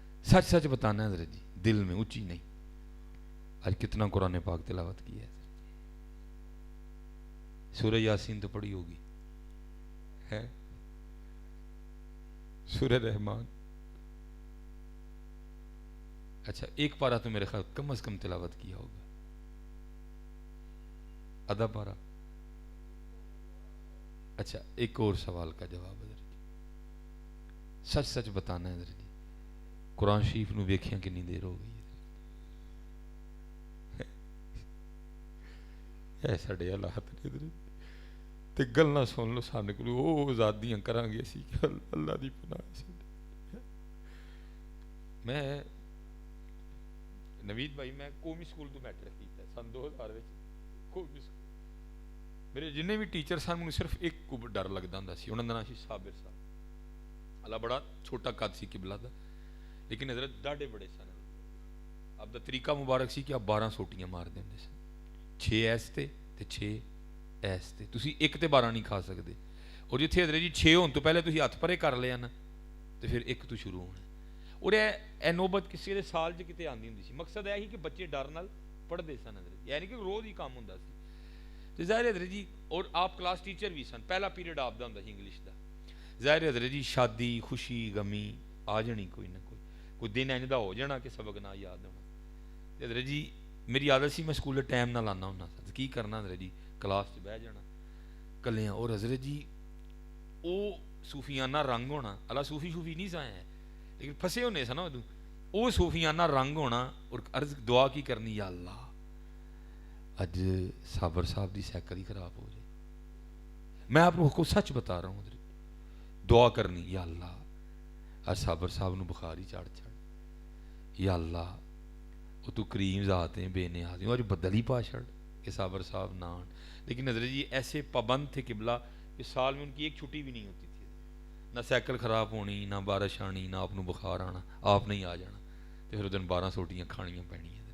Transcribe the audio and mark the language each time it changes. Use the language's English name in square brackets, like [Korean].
[Urdu] سچ سچ بتانا ہے حضرت جی, دل میں, اونچی نہیں. آج کتنا قرآن پاک تلاوت کی ہے, سورہ یاسین تو پڑھی ہوگی ہے, سورہ رحمان, اچھا ایک پارہ تو میرے خیال کم از کم تلاوت کیا ہوگا, آدھا پارہ. اچھا ایک اور سوال کا جواب حضرت جی, سچ سچ بتانا ہے حضرت جی, [Punjabi] قرآن شریف نو ویکھیاں کنی دیر ہو گئی اے ساڈے حالات نے تے گلاں سن لو ساڈے کول او آزادیاں کران گے اسی کہ اللہ دی پناہ. میں نوید بھائی میں قومی سکول تو میٹرک کیتا سن 2000 وچ. قومی سکول میرے جننے بھی ٹیچر سن مجھے صرف ایک کو ڈر لگدا ہوندا سی, انہاں دا نام سی صابر صاحب. اللہ بڑا چھوٹا قد سی قبلہ دا, لیکن حضرت ڈاڈے بڑے سن. اب دا طریقہ مبارک سی کہ آپ 12 سوٹیاں مار دے ہوندے سن, 6 ایس تے 6 ایس تے. تسی ایک تے 12 نہیں کھا سکدے, اور جتھے حضرت جی 6 ہون تو پہلے تسی ہاتھ پرے کر لیا نا تے پھر ایک تو شروع ہونا. اور اے نوبت کسی دے سال چ کتے آندی ہوندی سی. مقصد یہ ہی کہ بچے ڈر نال پڑھدے سن حضرت, یعنی کہ روز ہی کام ہوندا سی. تے ظاہر حضرت جی, اور آپ کلاس ٹیچر بھی سن, پہلا پیریڈ آپ دا ہوندا سی انگلش دا. ظاہر حضرت جی شادی خوشی غمی آ جانی کوئی نہ کوئی دن انج دا ہو جانا کہ سبق نہ یاد ہونا. تے حضرت جی میری عادت سی میں سکول ٹائم نہ لانا ہونا سا, کی کرنا حضرت جی کلاس چ بہ جانا کلیاں. اور حضرت جی او صوفیانہ رنگ ہونا, اللہ صوفی نہیں سا ہے لیکن پھسے ہونے سا نا ادو, او صوفیانہ رنگ ہونا. اور عرض دعا کی کرنی, یا اللہ اج صابر صاحب دی سائیکل ہی خراب ہو جائے. [Urdu] میں آپ کو سچ بتا رہا ہوں, [Punjabi] دعا کرنی یا اللہ اج صابر صاحب نو بخار ہی چڑھ, یا اللہ وہ تو کریم ذات ہیں بے نیاز ہیں, اج بدل ہی پا چھڑ کہ صابر صاحب نہ آن. [Urdu] لیکن حضرت جی ایسے پابند تھے قبلہ کہ سال میں ان کی ایک چھٹی بھی نہیں ہوتی تھی. [Punjabi] نہ سائیکل خراب ہونی, نہ بارش آنی, نہ آپ نو بخار آنا, آپ نہیں آ جانا. تو پھر دن 12 سوٹیاں کھانیاں پینی.